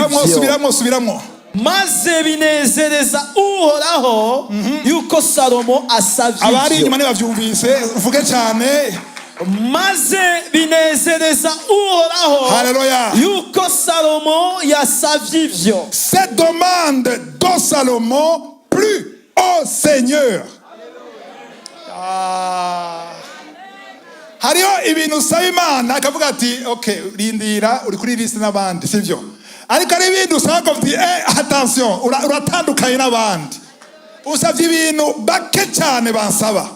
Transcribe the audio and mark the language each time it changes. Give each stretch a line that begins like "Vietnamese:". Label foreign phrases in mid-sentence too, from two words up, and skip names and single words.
Rundi: Subiramo. Maze binezereza Uhoraho yuko Salomo asavye. Abari inyuma bavyumvise uvuge cyane. Maze binezereza Uhoraho, Haleluya, yuko Salomo yasavye ivyo.
French: Cette demande de Salomon plus au Seigneur.
Rundi: Hariho ibintu usaba Imana akavuga ati okay, rindira uri kuri liste n'abandi, sivyo? Ariko ari ibintu usaba ko attention, uratandukanye n'abandi. Usavye ibintu bake cyane bansaba.